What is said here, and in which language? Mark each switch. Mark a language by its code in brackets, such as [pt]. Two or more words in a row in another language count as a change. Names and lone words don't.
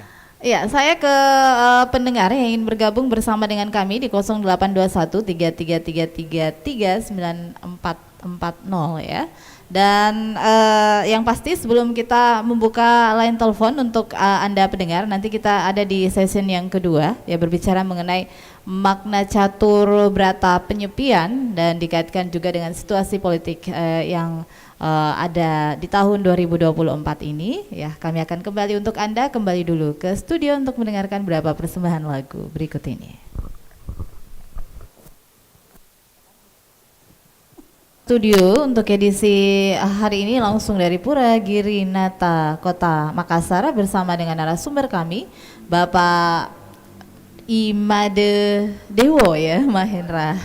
[id] Ya, saya ke pendengar yang ingin bergabung bersama dengan kami di 082133333940 ya. Dan yang pasti sebelum kita membuka line telepon untuk Anda pendengar, nanti kita ada di session yang kedua ya, berbicara mengenai makna catur berata penyepian dan dikaitkan juga dengan situasi politik yang ada di tahun 2024 ini ya. Kami akan kembali untuk Anda, kembali dulu ke studio untuk mendengarkan beberapa persembahan lagu berikut ini. Studio untuk edisi hari ini langsung dari Pura Girinata, Kota Makassar bersama dengan narasumber kami, Bapak Imade Dewo ya, Mahendra.